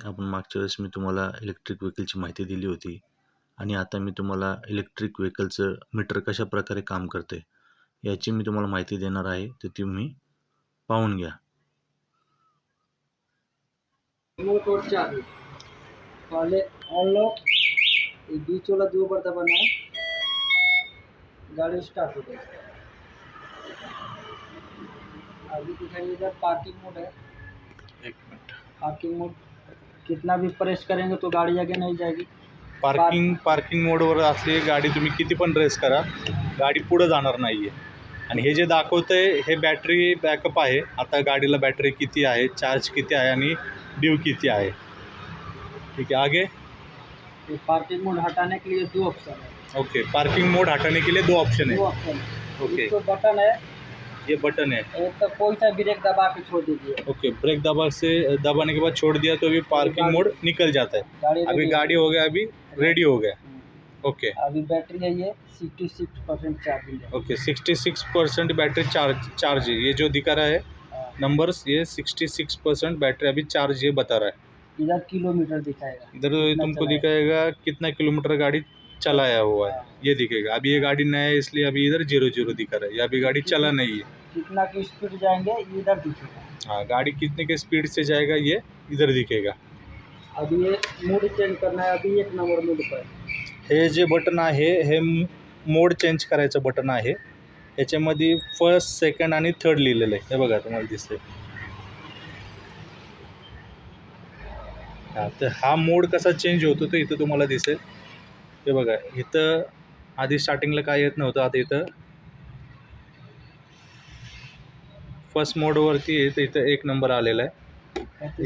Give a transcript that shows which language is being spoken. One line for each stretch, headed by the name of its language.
Marathi: आपण मागच्या वेळेस मी तुम्हाला इलेक्ट्रिक व्हेकलची माहिती दिली होती आणि आता मी तुम्हाला इलेक्ट्रिक व्हेकलचं मीटर कशाप्रकारे काम करते याची मी तुम्हाला माहिती देणार आहे. ते तुम्ही पाहून घ्या.
Hindi: मोटर चालू पहले ऑन लो, ये बीच वाला दो बार दबाना है, गाड़ी स्टार्ट हो गई। अभी दिखाइएगा पार्किंग मोड है।
Marathi: एक मिनिट.
Hindi: पार्किंग मोड कितना भी प्रेस करेंगे तो गाड़ी आगे नहीं जाएगी।
Marathi: पार्किंग मोडवर असली गाडी तुम्ही किती पण रेस करा, गाडी पुढे जाणार नाही आहे. आणि हे जे दाखवतंय हे बॅटरी बॅकअप आहे. आता गाडीला बॅटरी किती आहे, चार्ज किती आहे आणि ड्यू किती आहे.
Hindi: ठीक है, आगे. ये पार्किंग मोड हटाने के लिए दो ऑप्शन है। ओके, पार्किंग मोड हटाने के लिए दो ऑप्शन है. दो ऑप्शन है। ओके, एक तो बटन है, ये बटन है. एक तो कोई सा ब्रेक दबा के छोड़ दीजिए। ओके, ब्रेक दबाने के बाद छोड़ दिया तो अभी पार्किंग मोड निकल जाता है. गाड़ी अभी
English: ready
Hindi: गाड़ी हो गया, अभी रेडी हो गया. ओके अभी बैटरी है ये 66% चार्जिंग है। ओके, 66% बैटरी चार्ज है. ये जो दिखा रहा है नंबर्स, ये 66% बैटरी अभी चार्ज ये बता रहा है. इधर किलोमीटर दिखाएगा, इधर कितना तुमको चलाया। दिखाएगा कितना किलोमीटर गाड़ी चलाया हुआ है, ये दिखेगा. अभी ये गाड़ी नया है इसलिए अभी इधर 0 दिखा रहा है. ये अभी गाड़ी चला नहीं है. कितना की स्पीड जाएंगे इधर दिखेगा। हाँ, गाड़ी कितने के स्पीड से जाएगा ये इधर दिखेगा. अभी ये मूड चेंज करना है, अभी 1 नंबर मूड पर।
Marathi: हे जे बटन आहे हे मोड चेंज करायचं बटन आहे. ह्याच्यामध्ये फर्स्ट, सेकंड आणि थर्ड लिहिलेलं आहे. हे बघा तुम्हाला दिसतंय. हां, तर हा मोड कसा चेंज होतो तो इथं तुम्हाला दिसेल. हे बघा, इथं आधी स्टार्टिंगला काय येत नव्हतं, आता इथं फर्स्ट मोडवरती आहे, इथं 1 नंबर आलेला आहे.